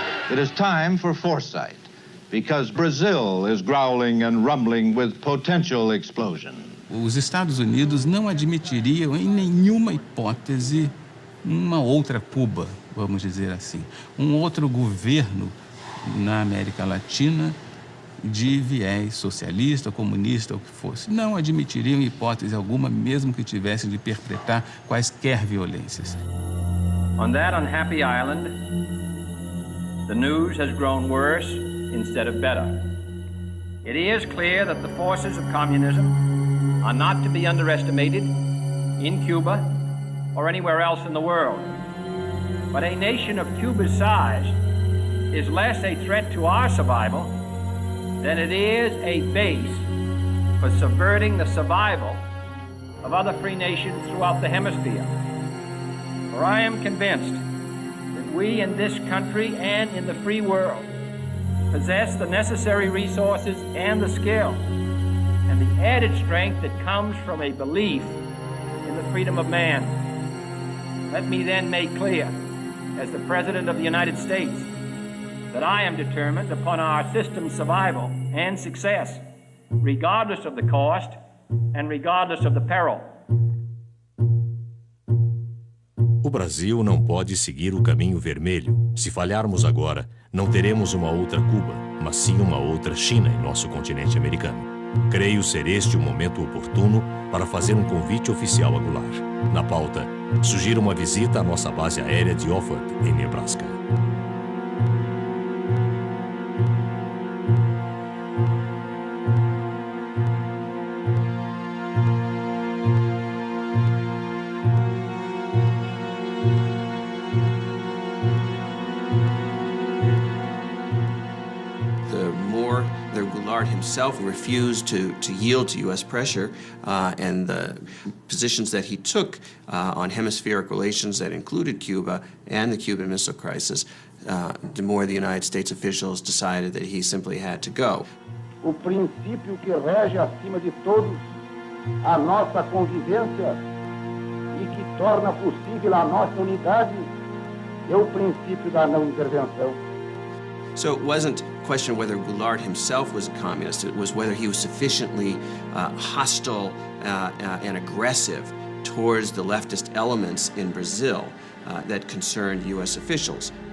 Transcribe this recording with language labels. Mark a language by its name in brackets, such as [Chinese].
[English] It is time for foresight, because Brazil is growling and rumbling with potential explosion. [Portuguese] Os Estados Unidos não admitiriam em nenhuma hipótese uma outra Cuba, vamos dizer assim, um outro governo na América Latina de viés socialista, comunista, ou o que fosse. Não admitiriam em hipótese alguma, mesmo que tivesse de perpetrar quaisquer violências. [English] On that unhappy island, the news has grown worse instead of better. It is clear that the forces of communism are not to be underestimated in Cuba or anywhere else in the world. But a nation of Cuba's size is less a threat to our survival than it is a base for subverting the survival of other free nations throughout the hemisphere. For I am convinced we in this country and in the free world possess the necessary resources and the skill and the added strength that comes from a belief in the freedom of man. Let me then make clear, as the President of the United States, that I am determined upon our system's survival and success, regardless of the cost and regardless of the peril. [Portuguese] O Brasil não pode seguir o caminho vermelho. Se falharmos agora, não teremos uma outra Cuba, mas sim uma outra China em nosso continente americano. Creio ser este o momento oportuno para fazer um convite oficial a Goulart. Na pauta, sugiro uma visita à nossa base aérea de Offutt, em Nebraska. [English] Himself refused to yield to U.S. pressure, and the positions that he took on hemispheric relations that included Cuba and the Cuban Missile Crisis, the more the United States officials decided that he simply had to go. [Portuguese] O princípio que rege acima de todos a nossa convivência e que torna possível a nossa unidade é o princípio da não intervenção. [English] So it wasn't a question of whether Goulart himself was a communist, it was whether he was sufficiently hostile and aggressive towards the leftist elements in Brazil that concerned U.S. officials.